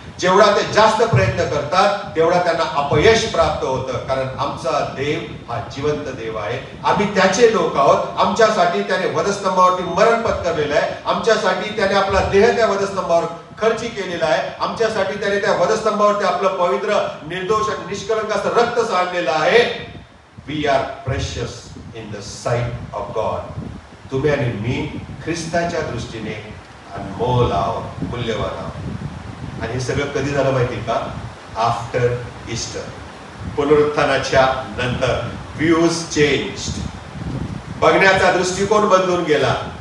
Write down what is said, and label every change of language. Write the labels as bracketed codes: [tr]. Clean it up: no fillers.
[mr] जेवढा ते जास्त प्रयत्न करतात तेवढा त्यांना अपयश प्राप्त होतं, कारण आमचा देव हा जिवंत देव आहे. आम्ही त्याचे लोक आहोत. आमच्यासाठी त्याने वधस्तंभावरती मरण पत्करलेलं आहे. आमच्यासाठी त्याने आपला देह त्या वधस्तंभावर खर्ची केलेला आहे. आमच्यासाठी त्याने त्या वधस्तंभावरती आपलं पवित्र, निर्दोष आणि निष्कलंक असं रक्त सांडलेलं आहे. [en] We are precious in the sight of God. [mr] तुम्ही आणि मी ख्रिस्ताच्या दृष्टीने अनमोल आहोत, मूल्यवान आहोत. आणि हे सगळं कधी झालं माहिती का? [en] after Easter, [mr] पुनरुत्थानाच्या नंतर. [en] Views changed. [mr] बघण्याचा दृष्टिकोन बदलून गेला.